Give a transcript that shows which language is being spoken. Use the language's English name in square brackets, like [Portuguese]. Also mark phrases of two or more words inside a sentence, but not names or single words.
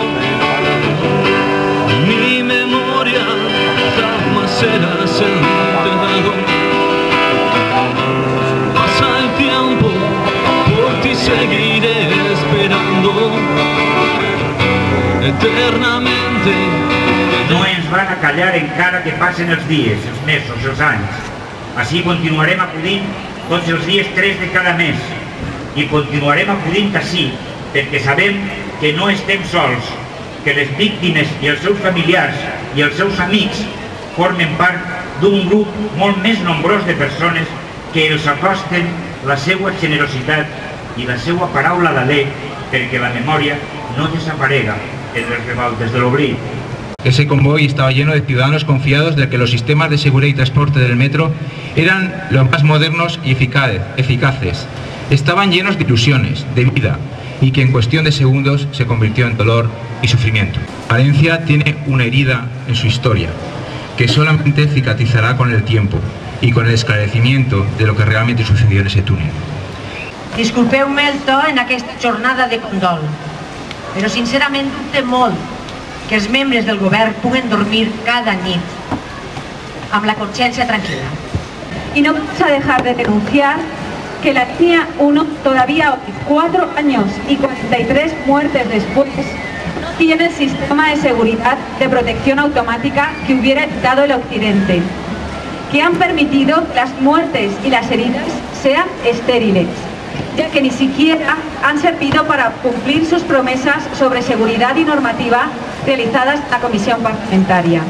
[Spanish] Mi memoria jamás será enterrado. Pasa el tiempo, por ti seguiré esperando eternamente. [Catalan] No ens van a callar encara que passen els dies, els mesos, els anys. Així continuarem acudint tots els dies 3 de cada mes i continuarem acudint així perquè sabem que no estem sols, que les víctimes i els seus familiars i els seus amics formen part d'un grup molt més nombrós de persones que els acosten la seva generositat i la seva paraula d'alè perquè la memòria no desaparega en les revoltes de l'oblit. [Spanish] Ese convoy estaba lleno de ciudadanos confiados de que los sistemas de seguridad y transporte del metro eran los más modernos y eficaces. Estaban llenos de ilusiones, de vida, y que en cuestión de segundos se convirtió en dolor y sufrimiento. Valencia tiene una herida en su historia, que solamente cicatrizará con el tiempo y con el esclarecimiento de lo que realmente sucedió en ese túnel. [Catalan] Disculpeu-me el to en aquesta jornada de condol, però sincerament dubte molt que els membres del govern puguen dormir cada nit amb la consciència tranquila. [Spanish] Y no vamos a dejar de denunciar que la línea 1 todavía hoy, 4 años y 43 muertes después, no tiene el sistema de seguridad de protección automática que hubiera dado el occidente, que han permitido que las muertes y las heridas sean estériles, ya que ni siquiera han servido para cumplir sus promesas sobre seguridad y normativa realizadas en la comisión parlamentaria.